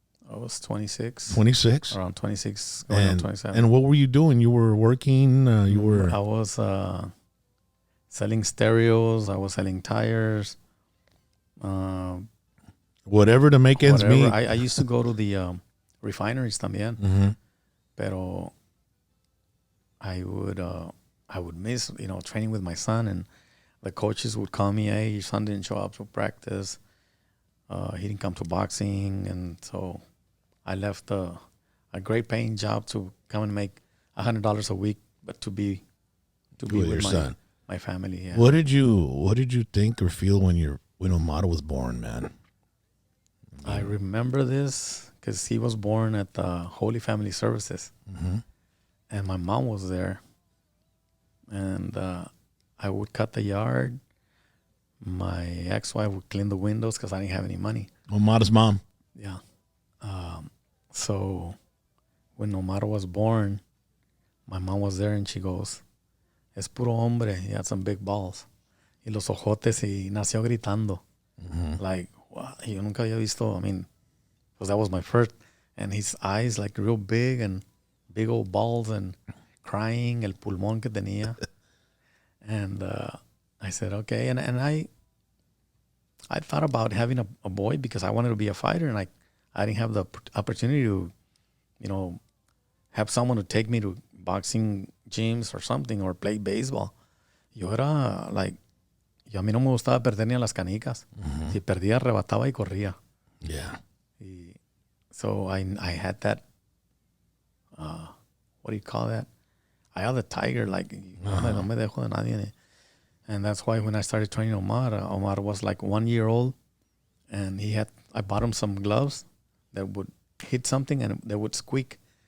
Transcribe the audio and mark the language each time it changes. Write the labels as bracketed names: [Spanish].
[English] I was 26. 26? Around 26, going on 27. And what were you doing? You were working? I was selling stereos. I was selling tires. Whatever to make ends meet. I used to go to the refineries también. Pero I would miss, training with my son, and the coaches would call me, hey, your son didn't show up to practice. He didn't come to boxing. And so I left a great paying job to come and make $100 a week, but to be with your son, my family. Yeah. What did you think or feel when Omar was born, man? I remember this because he was born at the Holy Family Services, and my mom was there, and I would cut the yard. My ex-wife would clean the windows because I didn't have any money. Omar's mom. Yeah. So when Omar was born, my mom was there, and she goes, [Spanish] es puro hombre. [English] He had some big balls. [Spanish] Y los ojotes, y nació gritando. [English] Like, wow, [Spanish] yo nunca había visto, [English] because that was my first. And his eyes like real big and big old balls and crying, [Spanish] el pulmón que tenía. [English] And I said, okay. And I thought about having a boy because I wanted to be a fighter, and I didn't have the opportunity to, have someone to take me to boxing gyms or something, or play baseball. [Spanish] Yo era [English] like, [Spanish] Y a mí no me gustaba perder ni a las canicas. Si perdía, arrebataba y corría. [English] Yeah. So I had that, what do you call that? I had the tiger, like, [Spanish] no me dejo de nadie. [English] And that's why when I started training Omar, Omar was like 1 year old. And I bought him some gloves that would hit something and they would squeak.